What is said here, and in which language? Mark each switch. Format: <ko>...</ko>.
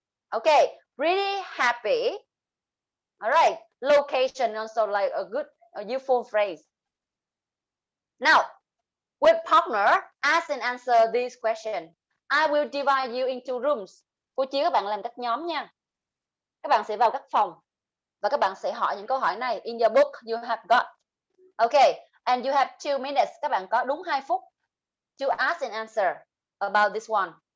<en>Okay, really happy. All right, location also like a useful phrase. Now, with partner, ask and answer this question. I will divide you into rooms.</en> <vi>Cô chia các bạn làm các nhóm nha. Các bạn sẽ vào các phòng và các bạn sẽ hỏi những câu hỏi này.</vi> <en>In your book you have got. Okay, and you have 2 minutes.</en> <vi>Các bạn có đúng 2 phút</vi> <en>to ask and answer about this one.</en>